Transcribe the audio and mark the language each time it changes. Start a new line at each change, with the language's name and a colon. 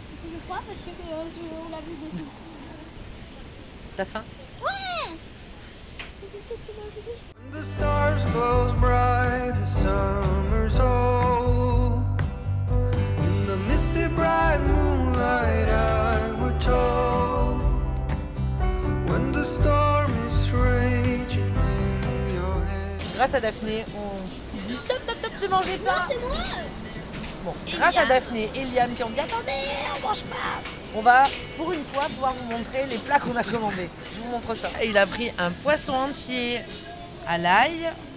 French: Je crois parce que on l'a vu de tous. T'as faim? Ouais.
English: The stars glow bright, the summer's old. In the misty bright moonlight I were told. When the storm is raging in your head.
French: Grâce à Daphné, on dit stop, ne mangez pas. Non, c'est moi. Bon, grâce à Daphné et Liam qui ont dit attendez, on mange pas. On va pour une fois pouvoir vous montrer les plats qu'on a commandés. Je vous montre ça. Il a pris un poisson entier à l'ail.